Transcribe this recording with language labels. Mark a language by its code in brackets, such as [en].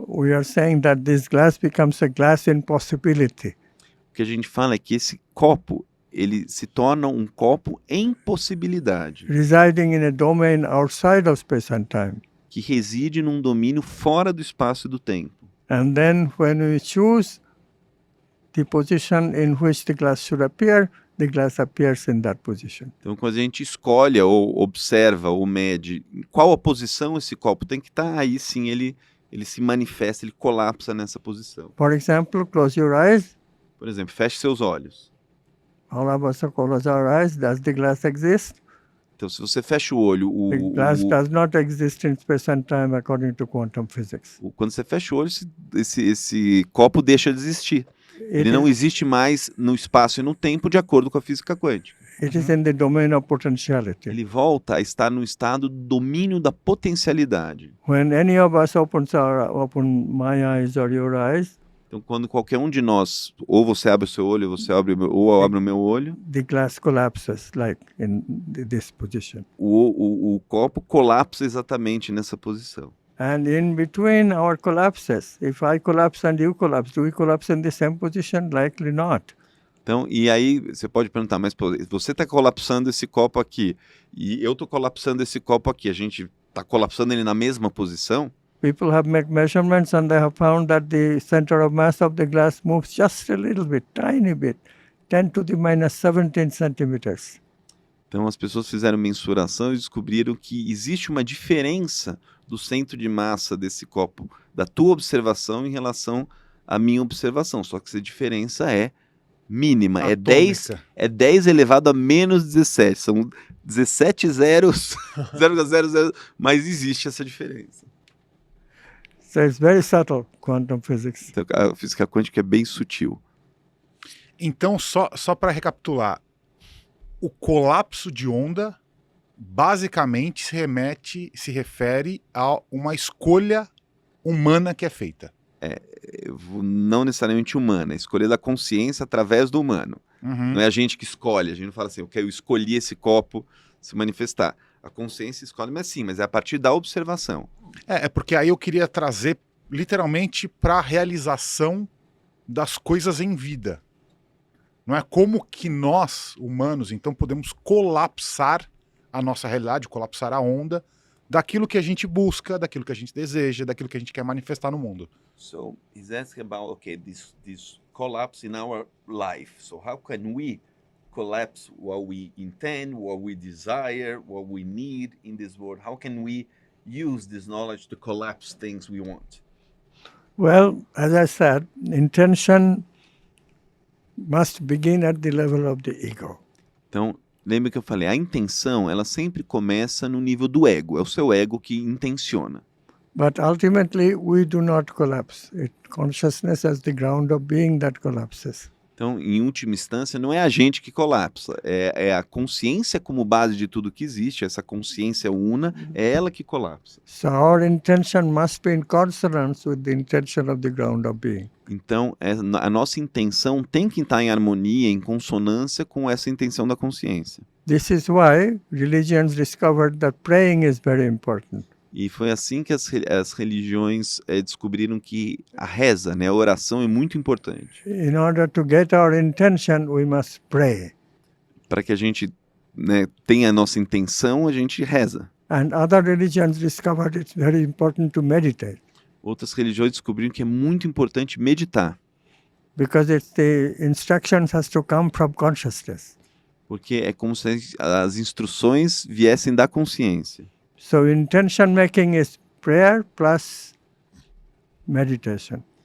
[en] We are saying that this glass becomes a glass in possibility. [pt] O que a gente fala é que esse copo, ele se torna um copo em possibilidade, [en] Residing in a domain outside of space and time. [pt] que reside num domínio fora do espaço e do tempo. [en] And then when we choose the position in which the glass should appear, the glass appears in that position. [pt] Então, quando a gente escolhe ou observa ou mede em qual a posição esse copo tem que estar, aí sim ele se manifesta, ele colapsa nessa posição. [en] For example, close your eyes. [pt] Por exemplo, feche seus olhos. [en] All of us close our eyes. Does the glass exist? [pt] Então, se você fecha o olho, [en] The glass does not exist in space and time according to quantum physics. [pt] quando você fecha o olho, esse copo deixa de existir. Ele não existe mais no espaço e no tempo de acordo com a física quântica. [en] It is in the domain of potentiality. [pt] Ele volta a estar no estado do domínio da potencialidade. [en] When any of us open my eyes or your eyes, [pt] Então, quando qualquer um de nós, ou você abre o seu olho, ou eu abro o meu olho, [en] the glass collapses like in this position. [pt] o copo colapsa exatamente nessa posição. [en] And in between our collapses, if I collapse and you collapse, do we collapse in the same position? Likely not. [pt] Então, e aí você pode perguntar, mas pô, você está colapsando esse copo aqui e eu estou colapsando esse copo aqui, a gente está colapsando ele na mesma posição? [en] People have made measurements and they have found that the center of mass of the glass moves just a little bit, tiny bit, 10 to the minus 17 centimeters. [pt] Então as pessoas fizeram mensuração e descobriram que existe uma diferença do centro de massa desse copo, da tua observação em relação à minha observação, só que essa diferença é mínima, é 10 elevado a menos 17, são 17 zeros, 0,00, mas existe essa diferença. [en] So it's very subtle, quantum physics. [pt] Então, a física quântica é bem sutil. Então, só para recapitular, o colapso de onda basicamente se refere a uma escolha humana que é feita. Não necessariamente humana, a escolha da consciência através do humano. Não é a gente que escolhe, a gente não fala assim, eu escolhi esse copo se manifestar. A consciência escolhe, mas é a partir da observação. É porque aí eu queria trazer literalmente para a realização das coisas em vida. Não é como que nós, humanos, então podemos colapsar a nossa realidade, colapsar a onda daquilo que a gente busca, daquilo que a gente deseja, daquilo que a gente quer manifestar no mundo. [en] So he's asking about this collapse in our life. So how can we collapse what we intend, what we desire, what we need in this world? How can we use this knowledge to collapse things we want? Well, as I said, intention must begin at the level of the ego. [pt] Então, lembra que eu falei, a intenção, ela sempre começa no nível do ego, é o seu ego que intenciona. [en] But ultimately, we do not collapse. Consciousness as the ground of being that collapses. [pt] Então, em última instância, não é a gente que colapsa, é a consciência como base de tudo que existe, essa consciência una, é ela que colapsa. [en] So our intention must be in consonance with the intention of the ground of being. [pt] Então, a nossa intenção tem que estar em harmonia, em consonância com essa intenção da consciência. [en] This is why religions discovered that praying is very important. [pt] E foi assim que as religiões descobriram que a reza, né, a oração é muito importante. [en] In order to get our intention, we must pray. [pt] Para que a gente, né, tenha a nossa intenção, a gente reza. [en] And other religions discovered it's very important to meditate. [pt] Outras religiões descobriram que é muito importante meditar. [en] Because it's the instructions has to come from consciousness. [pt] Porque é como se as instruções viessem da consciência. [en] So intention making is prayer plus meditation.